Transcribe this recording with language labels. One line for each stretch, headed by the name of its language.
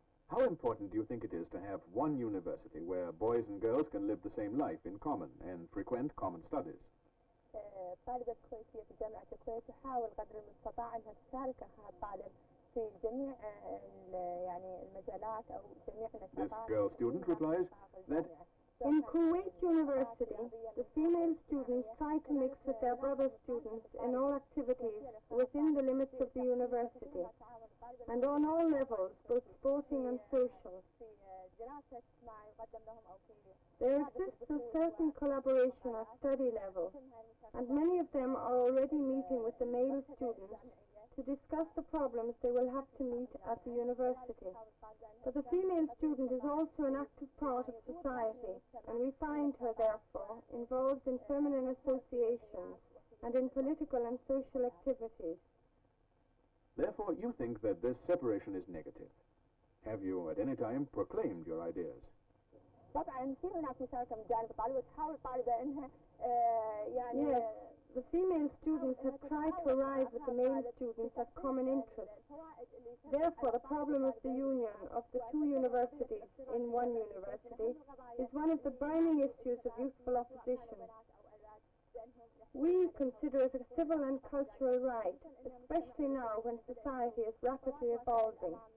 English: How important do you think it is to have one university where boys and girls can live the same life in common and frequent common studies?
Arabic: الطالبة الكويتية في جامعة الكويت تحاول قدر المستطاع أنها تشارك هالطالب في جميع يعني المجالات أو جميع النشاطات.
English: This girl student replies that in Kuwait University, the female students try to mix with their brother students in all activities within the limits of the university and on all levels, both sporting and social. There exists a certain collaboration at study level, and many of them are already meeting with the male students to discuss the problems they will have to meet at the university. But the female student is also an active part of society, and we find her, therefore, involved in feminine associations and in political and social activities. Therefore, you think that this separation is negative. Have you at any time proclaimed your ideas?
Arabic: طبعا في هناك مشاركة من جانب الطالب وتحاول الطالبة انها يعني
English: Yes, the female students have tried to arrive with the male students at common interests. Therefore, the problem of the union of the two universities in one university is one of the burning issues of youthful opposition. We consider it a civil and cultural right, especially now when society is rapidly evolving.